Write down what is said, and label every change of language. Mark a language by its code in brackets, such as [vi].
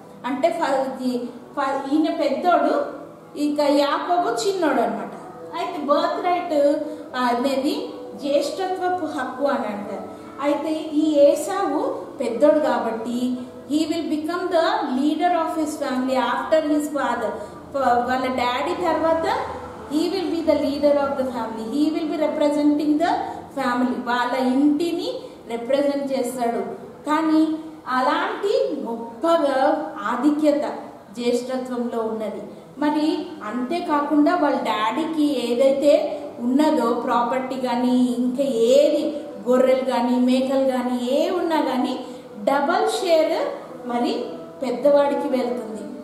[te] అంటే ఈయన పెద్దోడు, ఇక యాకోబు చిన్నోడు అనమాట. అయితే బర్త్ రైట్ అనేది జ్యేష్ఠత్వపు హక్కు అని అంటారు. అయితే ఈ ఏసావు పెద్దోడు కాబట్టి [en] He will become the leader of his family after his father. [te] వాళ్ళ డాడీ తర్వాత [en] he will be the leader of the family. He will be representing the family. [te] వాళ్ళ ఇంటిని రిప్రజెంట్ చేస్తాడు. కానీ అలాంటి గొప్పగా ఆధిక్యత జ్యేష్ఠత్వంలో ఉన్నది. మరి అంతేకాకుండా వాళ్ళ డాడీకి ఏదైతే ఉన్నదో ప్రాపర్టీ కానీ ఇంకా ఏది గొర్రెలు కానీ మేకలు కానీ ఏ ఉన్నా కానీ డబల్ షేర్ మరి పెద్దవాడికి వెళ్తుంది.